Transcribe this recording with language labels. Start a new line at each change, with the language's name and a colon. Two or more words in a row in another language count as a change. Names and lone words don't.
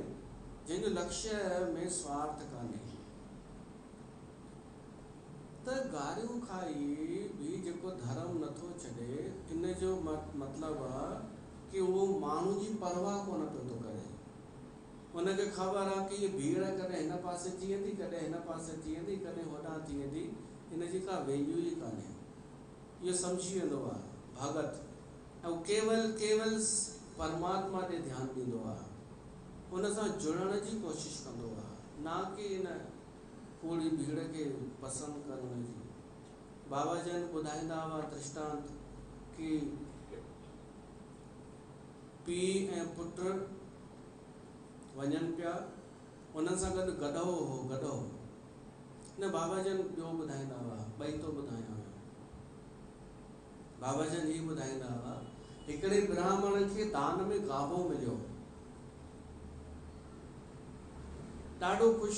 Sindhi: जंहिंजो लक्ष्य में स्वार्थ कान्हे, त गारियूं खाई बि जेको धर्म नथो छॾे, इन जो मतिलबु आहे कि उहो माण्हू जी परवाह कोन पियो थो करे। उनखे ख़बर आहे कि ये भीड़ कॾहिं हिन पासे थी वेंदी, कॾहिं हिन पासे थी वेंदी, कॾहिं होॾां थी वेंदी, इन जी का वैल्यू ई कान्हे। इहो सम्झी वेंदो आहे भगत, ऐं केवल परमात्मा ते ध्यानु ॾींदो आहे, उन सां जुड़ण जी कोशिशि कंदो आहे, ना कि इन पूरी भीड़ खे पसंदि करण जी। बाबा जन ॿुधाईंदा हुआ दृष्टांत कि पीउ ऐं पुट वञनि पिया, उन्हनि सां गॾु गधो हो, गधो। न, बाबा जन ॿियो ॿुधाईंदा हुआ, ॿई तो ॿुधायां। बाबा जन ही ॿुधाईंदा हुआ, हिकिड़े ब्राह्मण खे दान में गाबो मिलियो, ॾाढो ख़ुशि।